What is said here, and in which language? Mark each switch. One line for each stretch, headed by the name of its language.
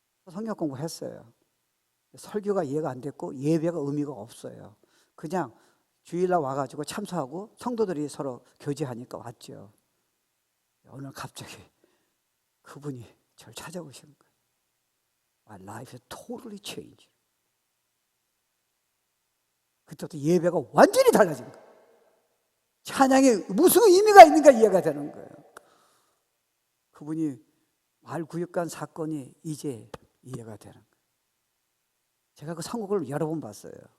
Korean: 성경 공부했어요. 설교가 이해가 안 됐고 예배가 의미가 없어요. 그냥 주일날 와가지고 참석하고 성도들이 서로 교제하니까 왔죠. 오늘 갑자기 그분이 저를 찾아오시는 거예요.
English: My life is totally changed.
Korean: 그때부터 예배가 완전히 달라진 거예요. 찬양에 무슨 의미가 있는가 이해가 되는 거예요. 그분이 말구역간 사건이 이제 이해가 되는 거예요. 제가 그 선곡을 여러 번 봤어요.